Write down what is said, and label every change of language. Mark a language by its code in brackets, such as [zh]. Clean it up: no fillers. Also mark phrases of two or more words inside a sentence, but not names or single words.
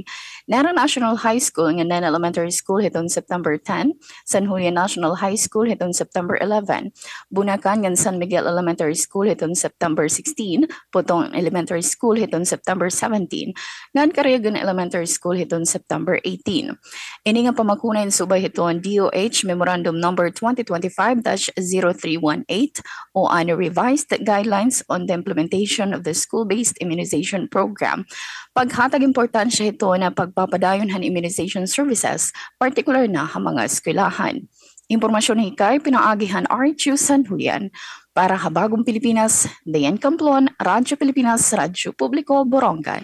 [war] Nara National High School nga Nen Elementary School hiton September 10, San Julian National High School hiton September 11, Bunakan ng San Miguel Elementary School hiton September 16, Putong Elementary School hiton September 17, ngan Cariagan Elementary School hiton September 18. Ini nga pamakunan subay hiton DOH Memorandum Number 2025-0318 o on [en] revised guidelines on the implementation of the school-based immunization program. [war] Paghatag importansya ito na pagpapadayon han [en] immunization services, [war] particular na ha mga eskwelahan. Impormasyon hikay pinaagihan RHU San Julian. Para Habagong Pilipinas, Dayan Camplon, Radyo Pilipinas, Radyo Publiko, Borongan.